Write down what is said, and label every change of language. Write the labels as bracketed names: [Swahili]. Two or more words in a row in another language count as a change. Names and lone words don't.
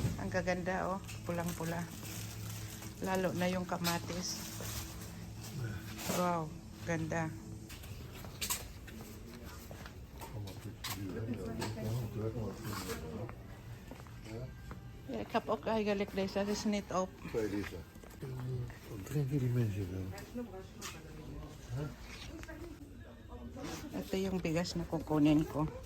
[Filipino] kaganda oh, pulang-pula. Lalo na yung kamatis. Wow, ganda. [Dutch] Ik heb ook eigenlijk deze, dat is niet op. 2 liter. Wat drinken die mensen dan? [Filipino] Ito yung bigas na kukunin ko.